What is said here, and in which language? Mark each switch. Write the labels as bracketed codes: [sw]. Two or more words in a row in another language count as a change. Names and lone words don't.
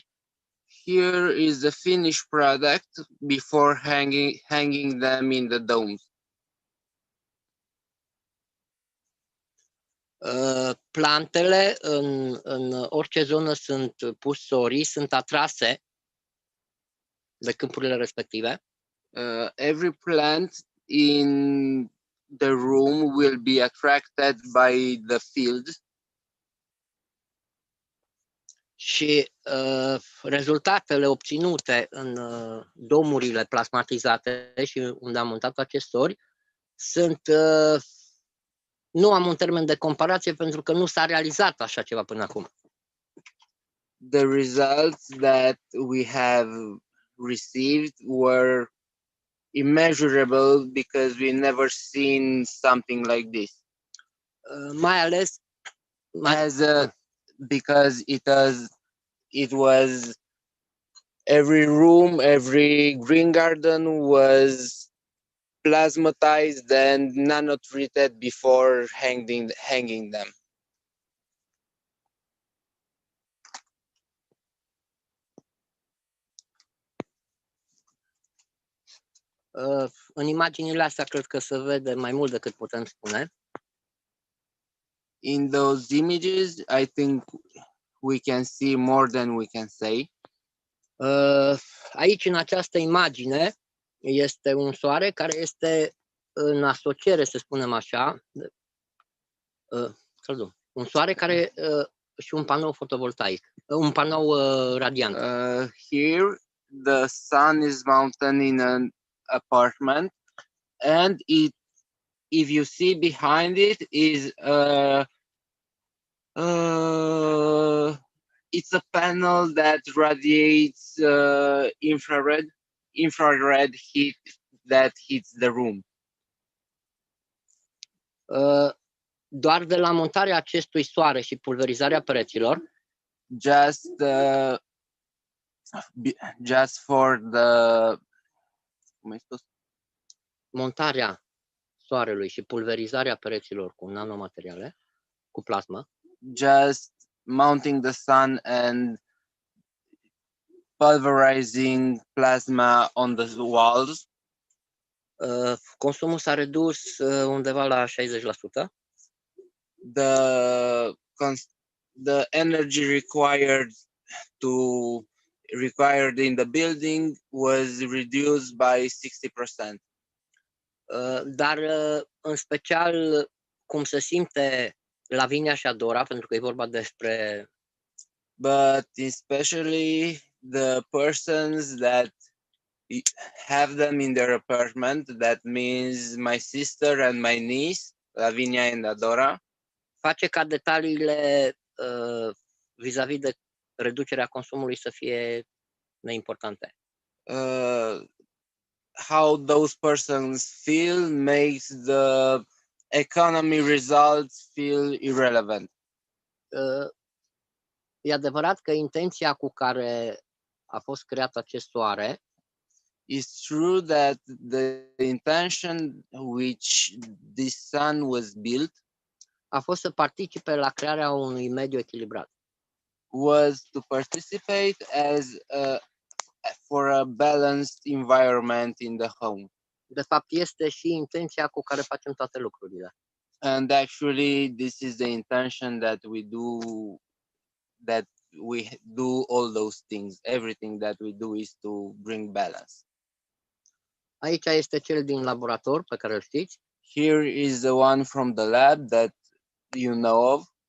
[en] Here is the finished product before hanging them in the domes. [ro] Plantele în orice zonă sunt pus sorii, sunt atrase de câmpurile respective. [en] Every plant in the room will be attracted by the field. [ro] Și rezultatele obținute în domurile plasmatizate și unde am montat acest sori sunt, nu am un termen de comparație pentru că nu s-a realizat așa ceva până acum. [en] The results that we have received were immeasurable because we never seen something like this. [ro] Mai ales [en] because it was every room, every green garden was plasmatized and nano-treated before hanging them. [ro] În imaginile astea cred că se vede mai mult decât putem spune. [en] In those images, I think we can see more than we can say. [ro] Aici, în această imagine, este un soare care este în asociere, să spunem așa, un soare care și un panou fotovoltaic, un panou radiant. [en] Here, the sun is mounted in an apartment, and if you see behind it is it's a panel that radiates infrared heat that hits the room. [ro] Doar de la montarea acestui soare și pulverizarea pereților, [en] just for the [ro] montarea soarelui și pulverizarea pereților cu nanomateriale, cu plasmă, [en] just mounting the sun and pulverizing plasma on the walls, [ro] consumul s-a redus undeva la 60%. [en] The energy required in the building was reduced by 60%. [ro] Dar în special cum se simte Lavinia și Adora, pentru că e vorba despre [en] but especially the persons that have them in their apartment, that means my sister and my niece, Lavinia and Adora, [ro] face ca detaliile vis-a-vis de reducerea consumului să fie neimportante. [en] How those persons feel makes the economy results feel irrelevant. [ro] E adevărat că intenția cu care a fost creat acest soare, [en] it's true that the intention which this sun was built [ro] a fost să participe la crearea unui mediu echilibrat. [en] Was to participate for a balanced environment in the home. [ro] De fapt, este și intenția cu care facem toate lucrurile. [en] And actually, this is the intention that we do all those things. Everything that we do is to bring balance. [ro] Aici este cel din laborator pe care îl știți. [en] Here is the one from the lab that you know of.